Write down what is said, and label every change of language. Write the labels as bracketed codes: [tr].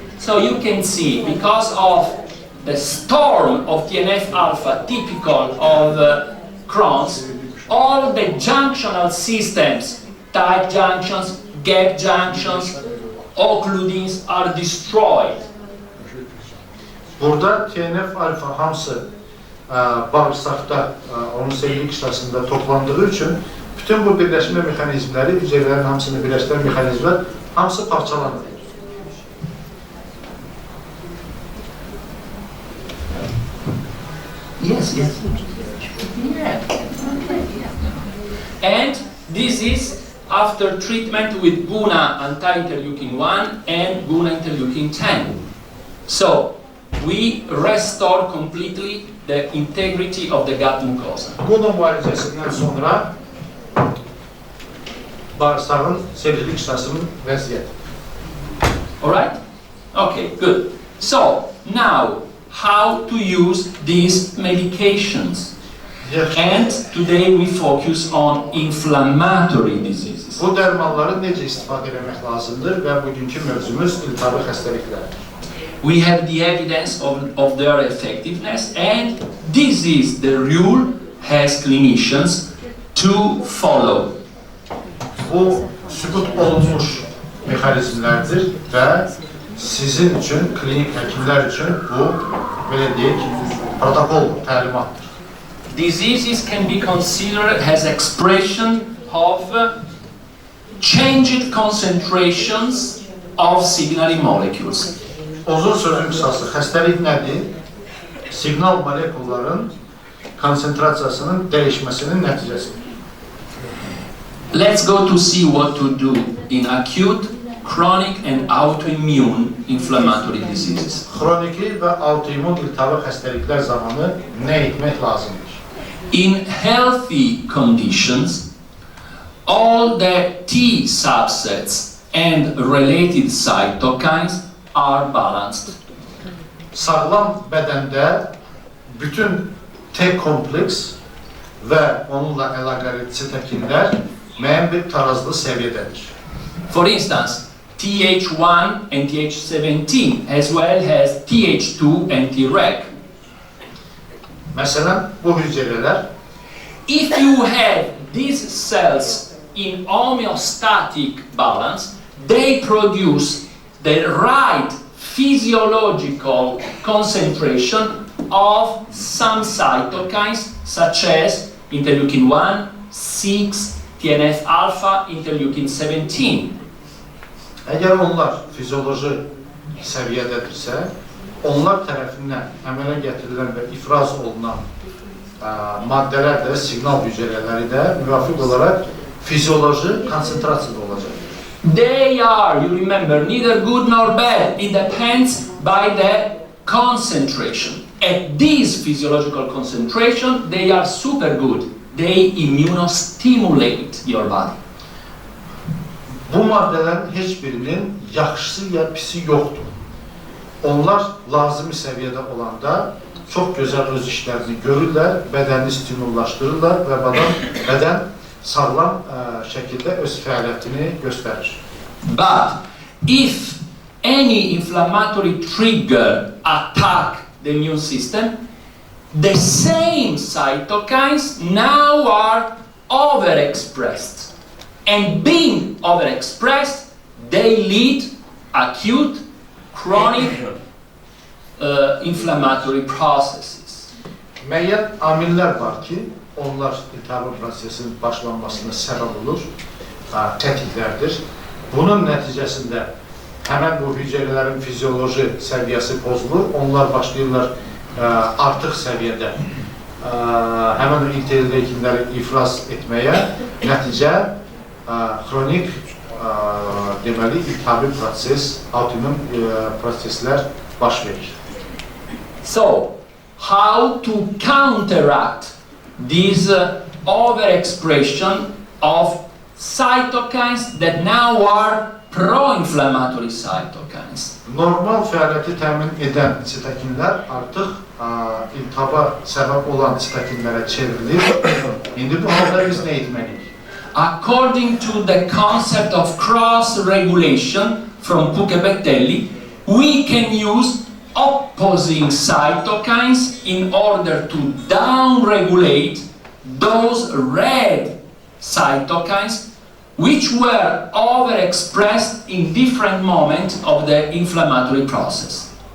[en] So you can see, because of the storm of TNF alpha typical of Crohn's, all the junctional systems, tight junctions, gap junctions, occludins are destroyed. [az] Burada TNF alfa hamısı bağırsaqda, onun selülik hissəsində toplandığı üçün bütün bu birləşmə mexanizmləri, hüceyrələrin hamısını birləşdirən mexanizmlər hamısı parçalanır. [en] Yes. Yeah. And this is after treatment with GUNA anti-interleukin 1 and GUNA interleukin 10. So we restore completely the integrity of the gut mucosa. [az] GUNA müalicəsindən sonra bağırsağın selülik hissəsinin vəziyyəti. [en] Alright? Okay, good. So now, how to use these medications? And today we focus on inflammatory diseases. [az] Bu dərmanları necə istifadə etmək lazımdır və bugünkü mövzumuz iltihabi xəstəliklərdir. [en] We have the evidence of their effectiveness, and this is the rule as clinicians to follow. [az] Bu sübut olunmuş mexanizmlərdir və sizin üçün, klinik həkimlər üçün bu, belə deyək, protokol, təlimatdır. [en] Diseases can be considered as expression of changed concentrations of signaling molecules. [az] Uzun sözün qısası, xəstəlik nədir? Siqnal molekulların konsentrasiyasının dəyişməsinin nəticəsidir. [en] Let's go to see what to do in acute chronic and autoimmune inflammatory diseases. [az] Xroniki və autoimmun iltihabi xəstəliklər zamanı nə etmək lazımdır? [en] In healthy conditions, all the T subsets and related cytokines are balanced. [az] Sağlam bədəndə bütün T kompleks və onunla əlaqəli sitokinlər müəyyən bir tarazlı səviyyədədir. [en] For instance, Th1 and Th17 as well as Th2 and Treg. [az] Məsələn, bu hüceyrələr [en] If you have these cells in homeostatic balance, they produce the right physiological concentration of some cytokines such as interleukin-1, 6, TNF-alpha, interleukin-17. [az] əgər onlar fizioloji səviyyədədirsə, onlar tərəfindən əmələ gətirilən və ifraz olunan maddələr də, siqnal hüceyrələri də müvafiq olaraq fizioloji konsentrasiyada olacaq. [en] They are, you remember, neither good nor bad. It depends by the concentration. At this physiological concentration, they are super good. They immunostimulate your body. [az] Bu maddələrin heç birinin yaxşısı ya pisi yoxdur. Onlar lazımi səviyyədə olanda çox gözəl öz işlərini görürlər, bədəni stimullaşdırırlar və bədən sağlam şəkildə öz fəaliyyətini göstərir. [en] But if any inflammatory trigger attack the immune system, the same cytokines now are overexpressed. And being overexpressed, they lead acute, chronic inflammatory processes. [az] Müəyyən amillər var ki, onlar iltihabi prosesinin başlanmasına səbəb olur, tətiklərdir. Bunun nəticəsində həmən bu hüceyrələrin fizioloji səviyyəsi pozulur, onlar başlayırlar artıq səviyyədə həmən interleukinləri ifraz etməyə, nəticə xronik deməli iltihabi proses, autoimmun proseslər baş verir. [en] So, how to counteract this overexpression of cytokines that now are pro-inflammatory cytokines? [az] Normal fəaliyyəti təmin edən sitokinlər artıq iltihaba səbəb olan sitokinlərə çevrilir. İndi bu halda biz nə etməliyik? [en] According to the concept of cross-regulation from Pucabettelli, we can use opposing cytokines in order to down-regulate those red cytokines which were overexpressed in different moments of the inflammatory process.